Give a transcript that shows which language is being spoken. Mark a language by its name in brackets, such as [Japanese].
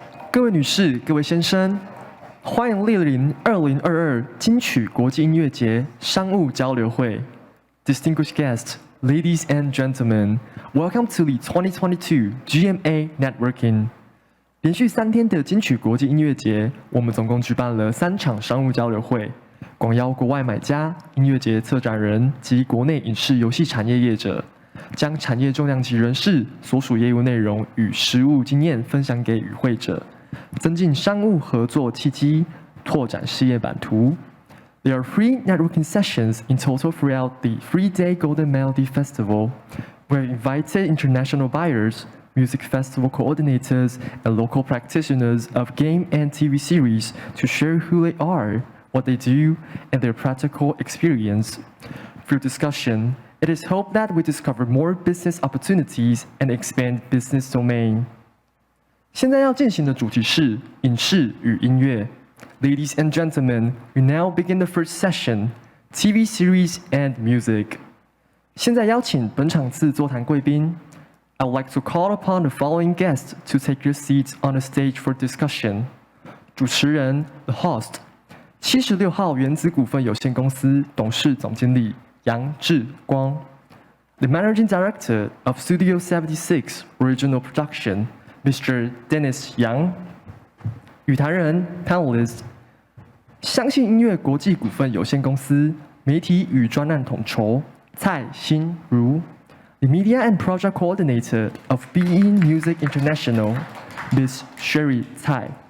[Chinese] 各位女士、各位先生，欢迎莅临2022金曲国际音乐节商务交流会。 [English] Distinguished guests, ladies and gentlemen, welcome to the 2022 GMA Networking. [Chinese] 连续3天的金曲国际音乐节，我们总共举办了3场商务交流会，广邀国外买家、音乐节策展人及国内影视游戏产业业者，将产业重量级人士所属业务内容与实务经验分享给与会者，增进商务合作契机，拓展事业版图。 [English] There are 3 networking sessions in total throughout the 3-day Golden Melody Festival. We have invited international buyers, music festival coordinators, and local practitioners of game and TV series to share who they are, what they do, and their practical experience. Through discussion, it is hoped that we discover more business opportunities and expand business domain. [Chinese] 现在要进行的主题是影视与音乐。 [English] Ladies and gentlemen, we now begin the first session, TV series and music. [Chinese] 现在邀请本场次座谈贵宾。 [English] I would like to call upon the following guests to take your seats on the stage for discussion. [Chinese] 主持人 [English] The Host, [Chinese] 76号原子股份有限公司董事总经理杨志光。 [English] The Managing Director of Studio 76 Original Production, Mr. Dennis Yang. [Chinese] 语谈人 [English] Panelist, [Chinese] 相信音乐国际股份有限公司媒体与专案统筹蔡心如。 [English] The Media and Project Coordinator of Being Music International, Ms. Sherry 蔡。